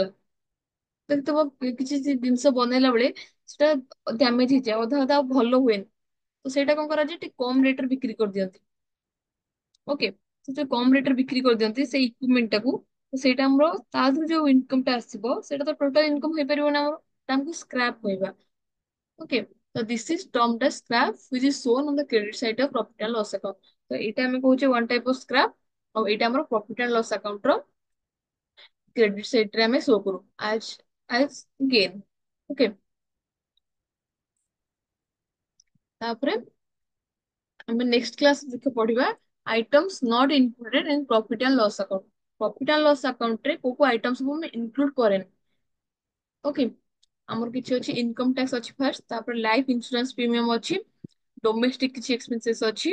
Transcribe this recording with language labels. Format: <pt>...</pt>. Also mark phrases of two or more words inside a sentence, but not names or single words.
<or>ଦେଖିଥିବ କିଛି ଜିନିଷ ବନେଇଲା ବେଳେ ସେଟା ଡ୍ୟାମେଜ ହେଇଯାଏ, ଅଧା ଅଧା ଆଉ ଭଲ ହୁଏନି, ତ ସେଇଟା କଣ କରାଯାଏ, ଟିକେ କମ ରେଟରେ ବିକ୍ରି କରିଦିଅନ୍ତି। ଓକେ, ସେ ଯୋଉ କମ ରେଟରେ ବିକ୍ରି କରିଦିଅନ୍ତି ସେଇ ଇକ୍ୱିପମେଣ୍ଟ ଟାକୁ, ତ ସେଇଟା ଆମର ତା ଦେହରୁ ଯୋଉ ଇନକମ ଟା ଆସିବ, ସେଇଟା ତ</or> <en>total income</en> <or>ହେଇପାରିବ ନା ଆମର, ତା ଆମକୁ ସ୍କ୍ରାପ୍ କହିବା।</or> <en>ଓକେ, ତ this is termed as scrap which is shown on the credit side of profit and loss account।</en> <or>ତ ଏଇଟା ଆମେ କହୁଛେ</or> <en>one type of scrap,</en> <or>ଆଉ ଏଇଟା ଆମର</or> <en>profit and loss account</en> <or>ର</or> <en>credit side</en> <or>ରେ ଆମେ ଶୋ କରୁ</or> <en>as gain।</en> <or>ଓକେ, ତାପରେ ଆମେ</or> <en>next class</en> <or>ଦେଖ ପଢିବା</or> <en>items not included in profit and loss account. profit and loss account</en> <or>ରେ କୋଉ କୋଉ ଆଇଟମ ସବୁ ଆମେ ଇନକ୍ଲୁଡ କରେନି। ଓକେ, ଆମର କିଛି ଅଛି,</or> <en>income tax</en> <or>ଅଛି ଫାର୍ଷ୍ଟ, ତାପରେ</or> <en>life insurance premium</en> <or>ଅଛି, ଡୋମେଷ୍ଟିକ କିଛି ଏକ୍ସପେନ୍ସେସ୍ ଅଛି।</or>